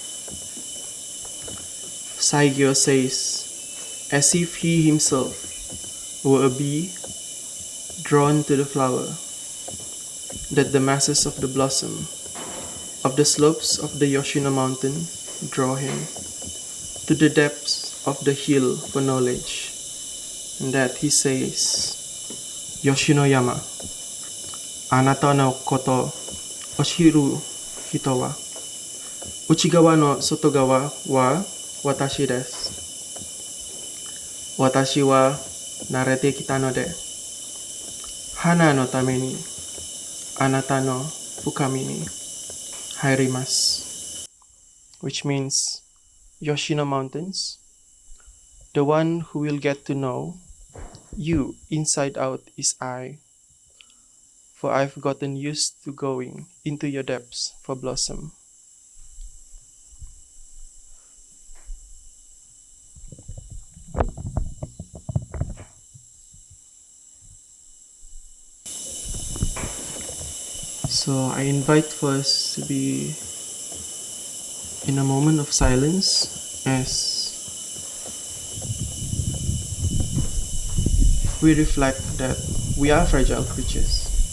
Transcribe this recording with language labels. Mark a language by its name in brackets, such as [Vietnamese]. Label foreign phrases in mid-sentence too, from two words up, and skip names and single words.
[English] Saigyo says, as if he himself were a bee drawn to the flower. that the masses of the blossom of the slopes of the Yoshino mountain draw him to the depths of the hill for knowledge, and that he says, [Japanese] 吉野山、あなたのことを知る人は内側の外側は私です. 私は慣れてきたので花のためにあなたの深みに入ります. [English] Which means, Yoshino Mountains, the one who will get to know you inside out is I, for I've gotten used to going into your depths for blossom. So I invite for us to be in a moment of silence as we reflect that we are fragile creatures.